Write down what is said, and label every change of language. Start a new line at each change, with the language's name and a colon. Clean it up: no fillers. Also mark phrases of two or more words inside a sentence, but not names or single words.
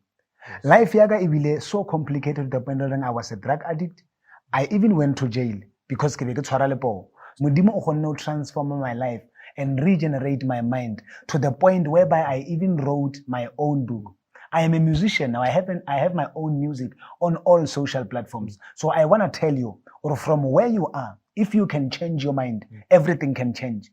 English: Yes. Life
Tswana: yaga ibile
English: so complicated the point I was a drug addict. I even went to jail because
Tswana: ke be ke tshwara lepo. Modimo o kgonne
English: transform my life and regenerate my mind to the point whereby I even wrote my own book. I am a musician now. I have my own music on all social platforms. So I want to tell you, or from where you are, if you can change your mind, everything can change.